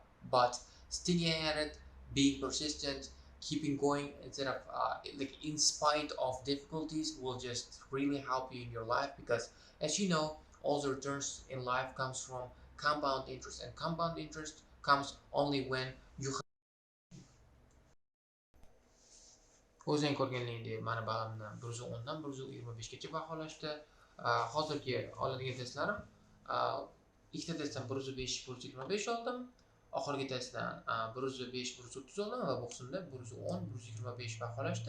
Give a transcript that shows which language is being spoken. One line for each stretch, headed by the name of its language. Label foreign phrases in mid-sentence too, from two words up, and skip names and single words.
English: But sticking at it, being persistent, keeping going instead of like in spite of difficulties will just really help you in your life, because as you know, all the returns in life comes from compound interest, and compound interest comes only when you
Uzbek: o'zing ko'rganligingdek mani balimni 110dan 125gacha baholashdi. Hozirgi oladigan testlarim, ikkita testdan 105 125 oldim. Oxirgi testdan 105 130 oldim va bu qismda 110 125 baholashdi.